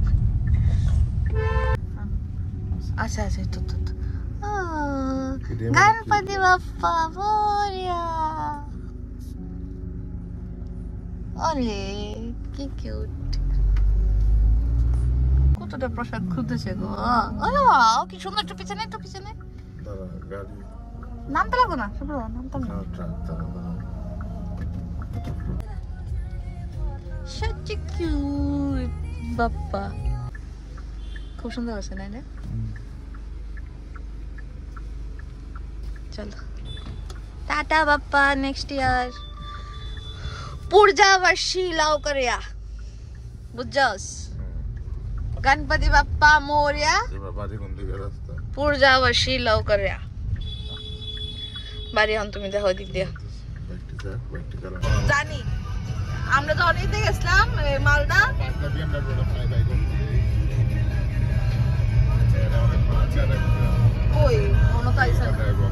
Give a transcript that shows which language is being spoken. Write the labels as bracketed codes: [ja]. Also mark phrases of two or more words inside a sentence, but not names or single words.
[bn] আচ্ছা আচ্ছা, তো গণপতি বাপ্পা মোরিয়া। ওলে কি কিউট, কতটা প্রসাদ খুঁজেছে গো। ও কি সুন্দর, একটু পিছনে, একটু পিছনে। নামতে লাগো না, সব নামতাম না। [en] such a cute [bn] বাপ্পা, খুব সুন্দর আছে না? চলো টাটা বাপ্পा, [en] next year [mr] पुढच्या वर्षी लवकर या, बुझ्झस? गणपती बाप्पा मोरया, पुढच्या वर्षी लवकर या। [bn] বাড়ি হন তুমি দেখো দিক দিয়া জানি। আমরা তো অনেক দিকে গেছিলাম মালদা, কই মনে তো আইছে না।